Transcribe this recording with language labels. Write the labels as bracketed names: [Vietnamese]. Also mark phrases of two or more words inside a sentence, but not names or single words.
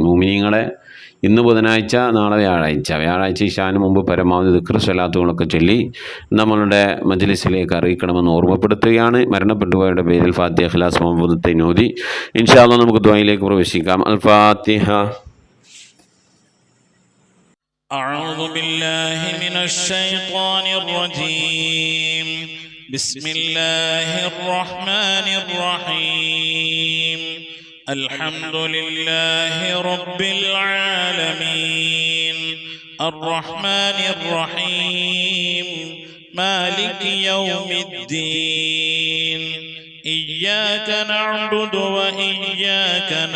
[Malayalam] മുഅ്മിനീങ്ങളെ, ഇന്ന് ബുധനാഴ്ച, നാളെ വ്യാഴാഴ്ച ഇശാന് മുമ്പ് പരമാവധി ദിക്ർ സ്വലാത്തുകളൊക്കെ ചൊല്ലി നമ്മളുടെ മജ്ലിസിലേക്ക് അറിയിക്കണമെന്ന് ഓർമ്മപ്പെടുത്തുകയാണ്. മരണപ്പെട്ടുപോയവരുടെ പേരിൽ ഫാത്തിഹ, ഇഖ്ലാസ്, മുഅവ്വദത്തൈൻ ഓതി [Arabic] إن شاء الله [Malayalam] നമുക്ക് ദുആയിലേക്ക് പ്രവേശിക്കാം. അൽ ഫാത്തിഹ. [Arabic] أعوذ بالله من الشيطان الرجيم. بسم الله الرحمن الرحيم. الحمد لله رب العالمين الرحمن الرحيم مالك يوم الدين إياك نعبد وإياك